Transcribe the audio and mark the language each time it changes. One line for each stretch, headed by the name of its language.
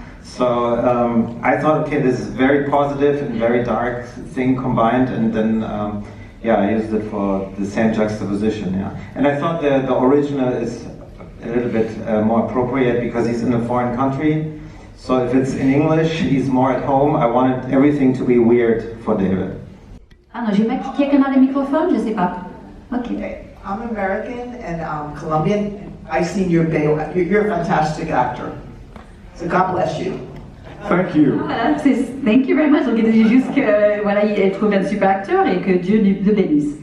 English: So I thought, okay, this is very positive and very dark thing combined, and then I used it for the same juxtaposition. Yeah, and I thought the original is a little bit more appropriate because he's in a foreign country. So if it's in English, he's more at home. I wanted everything to be weird for David.
French: Ah non, j'ai pas cliqué quelqu'un dans le microphone, je sais pas.
English: Ok. I'm American and Colombian. I've seen your bio. You're a fantastic actor. So God bless you. Thank you.
French: Voilà,
English: thank you very much.
French: Donc il dit juste que voilà, il trouve un super acteur et que Dieu le bénisse.